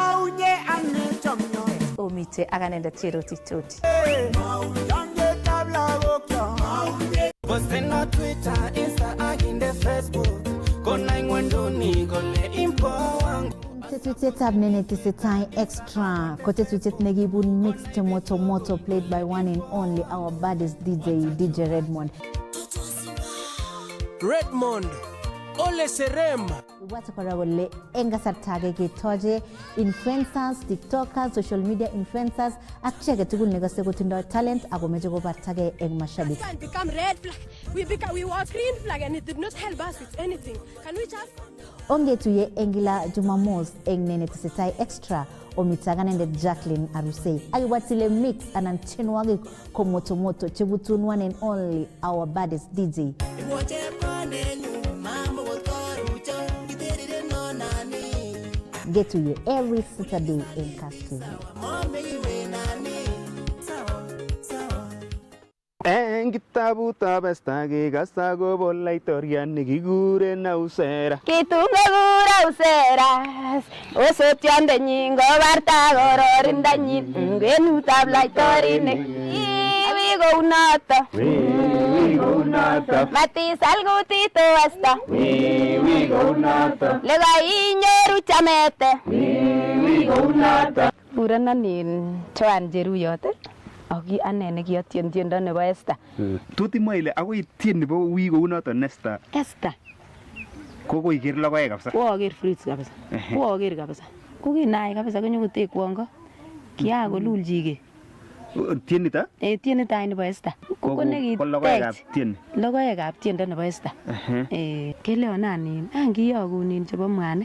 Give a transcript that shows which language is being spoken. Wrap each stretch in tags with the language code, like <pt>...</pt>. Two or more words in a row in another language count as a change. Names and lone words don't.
<kln>Omite ak anendet Cherotich Toti. Posten Twitter, Insta ak inde Facebook. Konai ngwenduni kole impowang. Tetutietab nenetesetai extra ko tetutiet nekibun mixed moto</kln> <en>played by one and only our baddest DJ Redmond.</en> <kln>Ole Serem. Ibwate kora kole eng kasarta age ketoche</kln> <en>influencers, tiktokers, social media influencers</en> <kln>ak chi age tugul nekose kotindoi talent ako meche kobartagei eng mashabik.</kln> <en>Can become red flag. We were green flag and it did not help us with anything. Can we just</en> <kln>Ongetuye eng kila Jumamos eng nenetesetai extra omitaganendet Jacqueline Arusei akiwatile mix anan tienwogik ko moto chebutun</kln> <en>one and only our baddest DJ. Get to you every Saturday in Kass TV.</en> <kln>Eng kitabutab Esta kekasa kobo laitoriat nekikuren Ausera. Kitungekure Auseras, osotiondenyin kobarta kororindanyin kwenutab laitorinik. Abi kounoto. Matisal kutit Esta. Lekainyoru chamete. Kurenanin Joan Jeruyot. Aki ane nekiyotien tiendo nebo Esther. Tot imwa ile akoi tien nebo wii kounoton Esther. Esther. Kokoi ker logoek kabisa. Koaker fruits kabisa. Koaker kabisa. Kokinaai kabisa konyokotekwon ko. Kiakolulchike. Tienito? Tienito any nebo Esther. Ko logoekab tien. Logoekab tiendo nebo Esther. Keleonanin angiyokunin chebo mwanik.</kln>